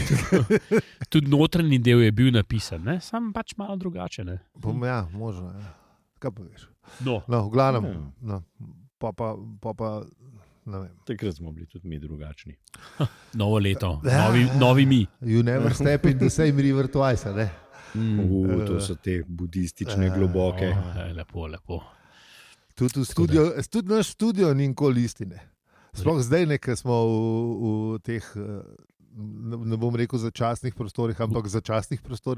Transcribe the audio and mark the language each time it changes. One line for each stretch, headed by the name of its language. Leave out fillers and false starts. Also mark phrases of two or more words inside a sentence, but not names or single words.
Slovenian: Tudi notranji del je bil napisan, ne? Sam pač malo drugače. Ne? Ja, možno. Ja. Kaj pa veš? No, v glavnem. No, pa ne vem. Takrat smo bili tudi mi drugačni. Novo leto, novi mi.
English: You never step in the same river twice,
Slovenian: ne? To so te budistične globoke. Lepo. Tudi naš studio ni nikoli istine. Sploh zdaj, ker smo v teh, ne bom rekel začasnih prostorih, ampak začasnih prostorih.